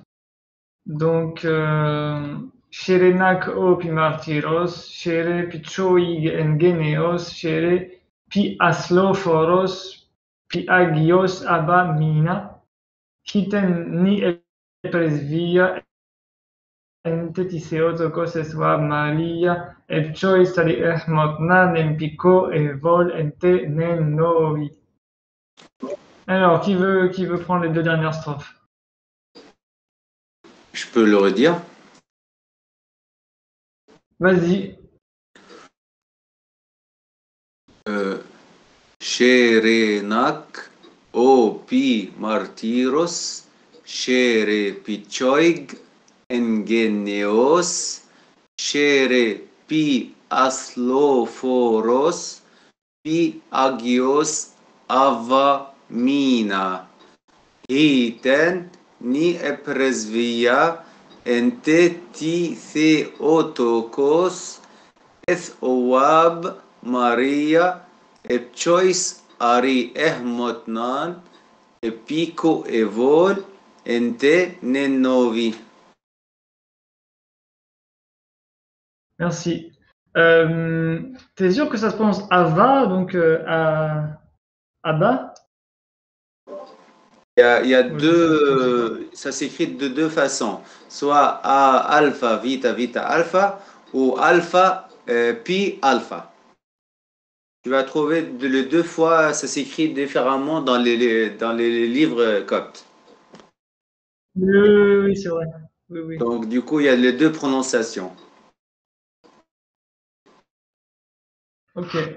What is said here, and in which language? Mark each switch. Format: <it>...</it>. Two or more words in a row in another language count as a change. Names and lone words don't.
<fr>Donc,</fr> <cop>Sherenak o pi martyros, shere pi choig en geneos, shere pi asloforos, pi agios abba mina, hiten ni presvia en tetiseotokos eswa malia, et chois tali ehmotnan en pico et vol en te nen novi.</cop> <fr>Alors, qui veut prendre les deux dernières strophes? Je peux le redire. Vas-y.</fr> <cop>Sherenak opi martyros, shere pichoig engeneos, shere pi asloforos, pi agios ava mina. Iten ni epresvia ente ti theotokos eth owab Maria epchois ari ehmotnan epico evol ente nenovi.</cop> <fr>Merci. T'es sûr que ça se prononce Ava, donc Abba? Il y a Ouais, deux, ça s'écrit de deux façons, soit A alpha vita vita alpha ou alpha pi alpha. Tu vas trouver les deux fois, ça s'écrit différemment dans dans les livres coptes. oui, c'est vrai. Oui, oui. Donc du coup, il y a les deux prononciations. Ok.</fr>